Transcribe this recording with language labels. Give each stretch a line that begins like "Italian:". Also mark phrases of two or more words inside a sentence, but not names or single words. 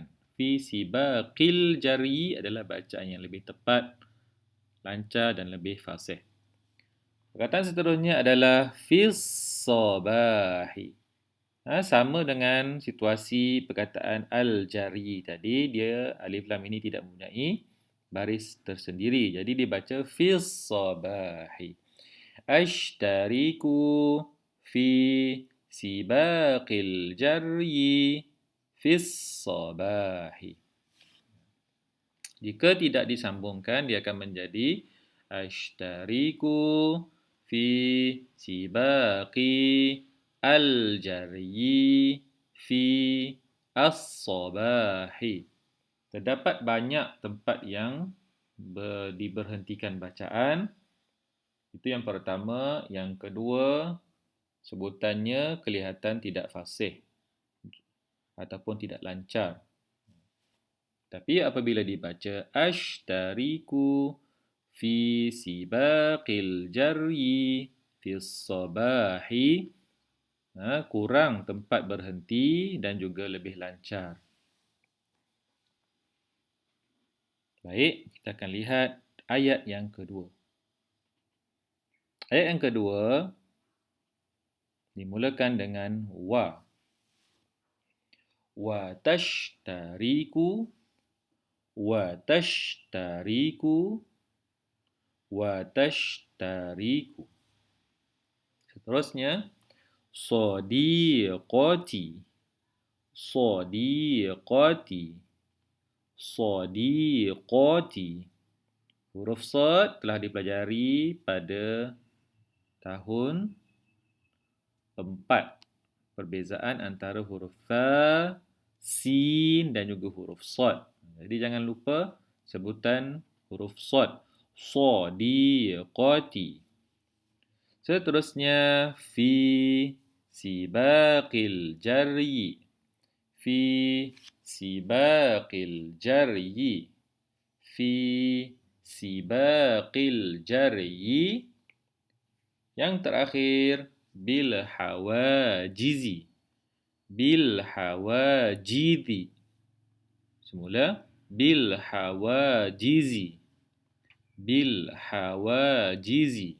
Arabic: في سباق الجري
Malay: adalah bacaan yang lebih tepat, lancar dan lebih fasih. Perkataan seterusnya adalah
Arabic: في الصباح.
Malay: Sama dengan situasi perkataan al-jari tadi, dia alif lam ini tidak mempunyai baris tersendiri. Jadi dibaca
Arabic: في الصباح. أشترك في سباق الجري في الصباح.
Malay: Jika tidak disambungkan, dia akan menjadi
Arabic: أشترك في سباق الجري في الصباح.
Malay: Terdapat banyak tempat yang diberhentikan bacaan. Itu yang pertama. Yang kedua, sebutannya kelihatan tidak fasih ataupun tidak lancar. Tapi apabila dibaca
Arabic: أشترك في سباق الجري في صباح,
Malay: kurang tempat berhenti dan juga lebih lancar. Baik, kita akan lihat ayat yang kedua. Ayat yang kedua dimulakan dengan wa.
Arabic: وتشترك، وتشترك، وتشترك. Seterusnya, صديقتي، صديقتي، صديقتي.
Malay: Huruf sad telah dipelajari pada tahun 4. Perbezaan antara huruf tha, sin dan juga huruf sad. Jadi jangan lupa sebutan huruf sad.
Arabic: صديقتي. Seterusnya في سباق الجري. في سباق الجري. في سباق الجري.
Malay: Yang terakhir
Arabic: بالحواجز. بالحواجز. Semula بالحواجز. بالحواجز.